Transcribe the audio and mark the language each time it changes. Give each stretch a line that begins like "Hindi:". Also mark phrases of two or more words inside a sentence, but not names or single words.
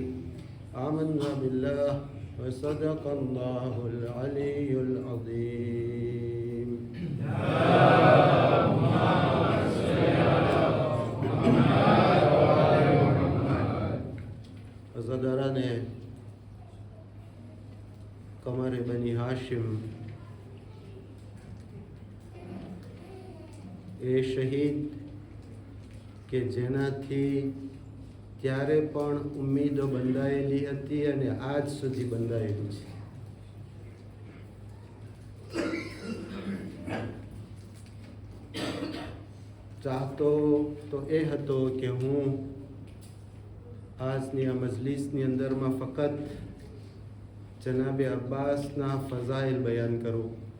Arabic: آمنا بالله وصدق الله العلي العظيم. اللهم صل على محمد وعلى محمد.
Urdu: عزاداران قمر بني هاشم
Gujarati: એ શહીદ કે જેનાથી ત્યારે પણ ઉમ્મીદો બંધાયેલી હતી અને આજ સુધી બંધાયેલી છે. ચાહતો તો એ હતો કે હું આજની આ મજલિસની અંદરમાં ફક્ત જનાબે અબ્બાસના ફઝાઇલ બયાન કરું.